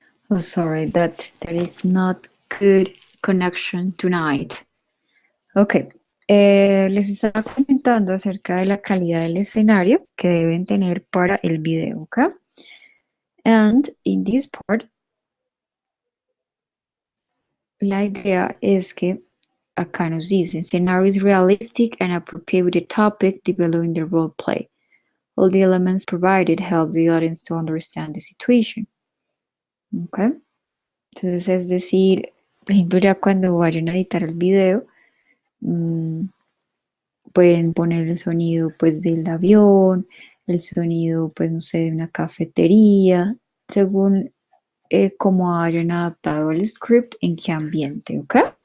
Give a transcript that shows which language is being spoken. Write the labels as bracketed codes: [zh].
[en] Oh, sorry, that there is not good connection tonight. [es] Ok, les estaba comentando acerca de la calidad del escenario que deben tener para el video, ¿ok? [en] And in this part, [es] la idea es que acá nos dicen [en] scenarios realistic and appropriate with the topic, developing the role play. All the elements provided help the audience to understand the situation. ¿Ok? [es] Entonces, es decir, por ejemplo, ya cuando vayan a editar el video, pueden poner el sonido pues del avión, el sonido pues no sé, de una cafetería, según cómo hayan adaptado el script, en qué ambiente, ¿ok?